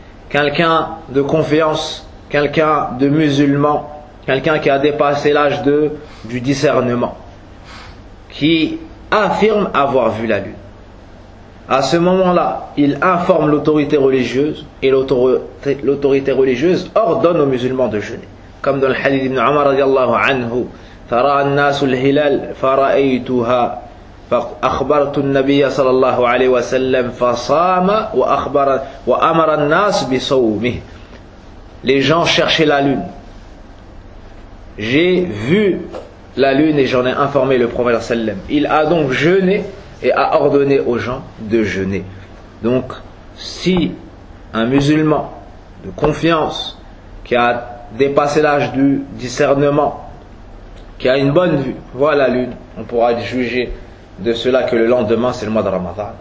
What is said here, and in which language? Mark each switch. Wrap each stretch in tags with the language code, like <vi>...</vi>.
<fr>Quelqu'un de confiance, quelqu'un de musulman, quelqu'un qui a dépassé l'âge du discernement, qui affirme avoir vu la lune. À ce moment-là, il informe l'autorité religieuse et l'autorité religieuse ordonne aux musulmans de jeûner. Comme dans le hadith ibn Omar radiallahu anhu,</fr> <ar>فَرَى النَّاسُ الْهِلَالِ فَرَأَيْتُهَا فَأَخْبَرْتُ النَّبِيَّ صَلَى اللَّهُ عَلَيْهِ وَسَلَّمْ فَصَامَ وَأَمَرَ النَّاسُ بِصَوْمِهِ.</ar> <fr>Les gens cherchaient la lune. J'ai vu la lune et j'en ai informé le prophète sallam. Il a donc jeûné et a ordonné aux gens de jeûner. Donc, si un musulman de confiance qui a dépassé l'âge du discernement, qui a une bonne vue, voit la lune, on pourra juger de cela que le lendemain, c'est le mois de Ramadan.</fr>